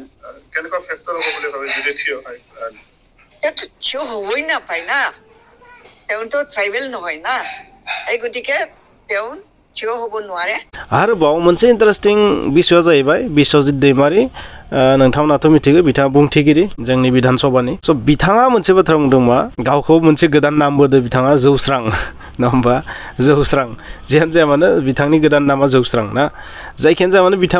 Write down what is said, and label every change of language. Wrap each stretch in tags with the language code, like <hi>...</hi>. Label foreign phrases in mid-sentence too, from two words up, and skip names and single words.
<as>কেনেকুৱা ফেক্টৰ হ'ব বুলি ভাবে যদি থিয় হয় তেওঁতো থিয় হ'বই নাপায় না তেওঁতো ট্ৰাইবেল নহয় না এই গতিকে তেওঁ থিয় হ'ব নোৱাৰে</as> <brx>आरोबाव मोनसे इन्टारेस्टिं बिसयआ जाहैबाय बिश्वजित दैमारी नोंथांमोनाथ' मिथिगौ बिथाङा बुंथिगिरि जोंनि बिधान सभानि स' बिथाङा मोनसे बाथ्रा बुंदों मा गावखौ मोनसे गोदान नाम होदों बिथाङा जौस्रां नङा होमबा जौस्रां जियानो जाया मानो बिथांनि गोदान नामा जौस्रां ना जायखियानो जाया मानो बिथाङा</brx>